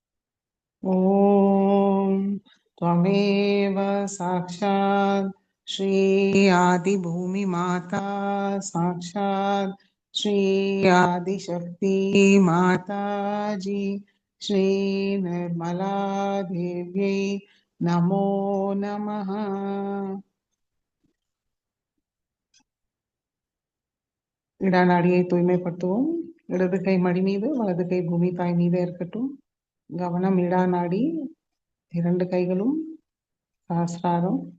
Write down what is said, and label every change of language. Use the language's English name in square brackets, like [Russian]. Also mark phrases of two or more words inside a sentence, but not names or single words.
[Sanskrit] ओम त्वमेव साक्षात् श्री आदि भूमि माता साक्षात् श्री आदिशक्ति माताजी श्री निर्मला देवी नमो नमः। [Tamil] இடநாடியை தூய்மைப்படுத்துவோம். இடது கை மடி மீது வலது கை பூமி தாய் மீது இருக்கட்டும். கவனம் இடநாடி இரண்டு கைகளும் சஹஸ்ராரம்.